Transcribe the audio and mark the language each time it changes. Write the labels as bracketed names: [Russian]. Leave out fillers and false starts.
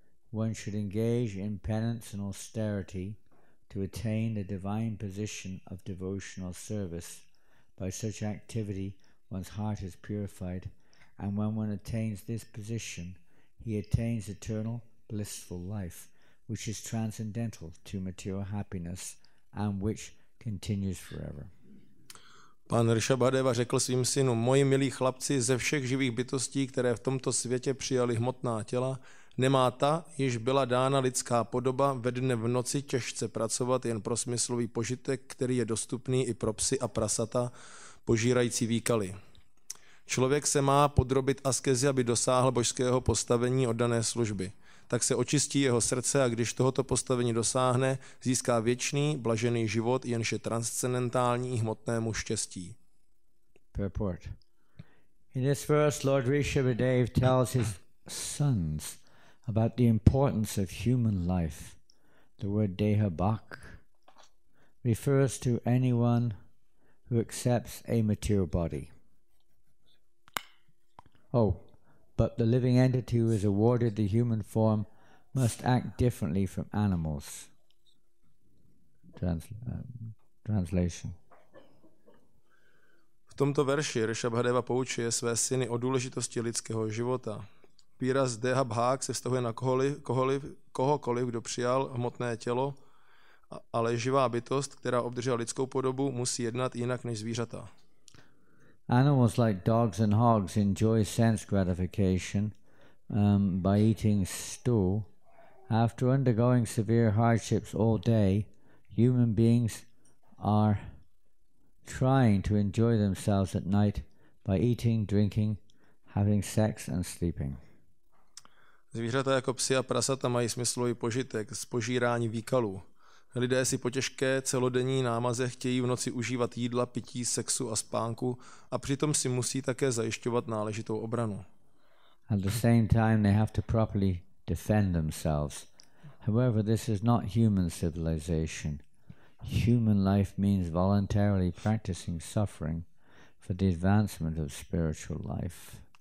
[English] One should engage in penance and austerity to attain the divine position of devotional service. By such activity, one's heart is purified, and when one attains this position, he attains eternal blissful life, which is transcendental to material happiness and which continues forever. [Czech] Pán Rishabhadeva řekl svým synům, moji milí chlapci, ze všech živých bytostí, které v tomto světě přijali hmotná těla, nemá ta, již byla dána lidská podoba, ve dne v noci těžce pracovat jen pro smyslový požitek, který je dostupný i pro psy a prasata, požírající výkaly. Člověk se má podrobit askezi, aby dosáhl božského postavení oddané služby. tak se očistí jeho srdce a když tohoto postavení dosáhne, získá věčný, blažený život, jenž je transcendentální hmotnému štěstí. [English] Purport. In this verse, Lord Rishabhadeva tells his sons about the importance of human life. The word deha bhak refers to anyone who accepts a material body. Oh, but the living entity who is awarded the human form must act differently from animals. Translation. [Czech] V tomto verši Rishabhadeva poučuje své syny o důležitosti lidského života. Výraz deha bhák se vztahuje na kohokoliv, kdo přijal hmotné tělo, ale živá bytost, která obdržela lidskou podobu, musí jednat jinak než zvířata. [English] Animals like dogs and hogs enjoy sense gratification by eating stew. After undergoing severe hardships all day, human beings are trying to enjoy themselves at night by eating, drinking, having sex and sleeping. [Czech] Zvířata jako psi a prasata mají smyslový požitek z požírání výkalů. Lidé si po těžké celodenní námaze chtějí v noci užívat jídla, pití, sexu a spánku a přitom si musí také zajišťovat náležitou obranu. [English] At the same time they have to properly defend themselves. However, this is not human civilization. Human life means voluntarily practicing suffering for the advancement of spiritual life.